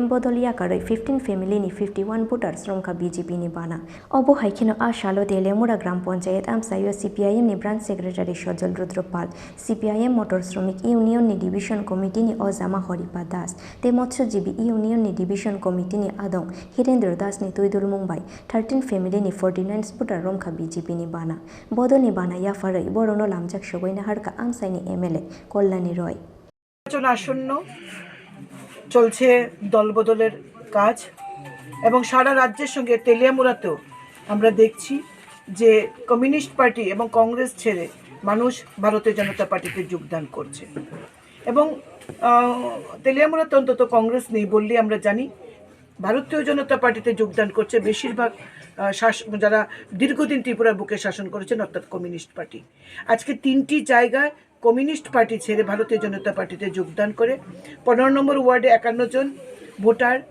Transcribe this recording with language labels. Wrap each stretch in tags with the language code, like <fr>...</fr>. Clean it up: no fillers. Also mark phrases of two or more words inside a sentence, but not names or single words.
<trp>Bodol Yakarwi 15 family ni 51 voters Romkha BJP ni Bana Obo Haikino Ashalo Teliamura Gram Panchayat Amchaio CPIM ni</trp> <en>branch secretary</en> <trp>Sojol Rudropal CPIM Motor Shromik Union ni</trp> <en>division committee</en> <trp>ni Ozama Horipa Das Te Motsyojibi Union ni</trp> <en>division committee</en> <trp>ni Adong Hirendra Das ni Tuidul Mumbai 13 family ni 49 voter Romkha BJP ni Bana Bodol ni Bana Yafarai Borono Lamjak Shogoina Harka Amchaini MLA Kolnani Roy</trp> <bn>নির্বাচন আসন্ন চলছে দলবদলের কাজ এবং সারা রাজ্যের সঙ্গে তেলিয়ামুরাতেও আমরা দেখছি যে কমিউনিস্ট পার্টি এবং কংগ্রেস ছেড়ে মানুষ ভারতীয় জনতা পার্টিতে যোগদান করছে এবং তেলিয়ামুরাতে অন্তত কংগ্রেস নেই বললে আমরা জানি ভারতীয় জনতা পার্টিতে যোগদান করছে বেশিরভাগ যারা দীর্ঘদিন ত্রিপুরার বুকে শাসন করেছেন অর্থাৎ কমিউনিস্ট পার্টি আজকে তিনটি জায়গায় কমিউনিস্ট পার্টি ছেড়ে ভারতীয় জনতা পার্টিতে যোগদান করে 15 নম্বর ওয়ার্ডে 51 জন ভোটার</bn>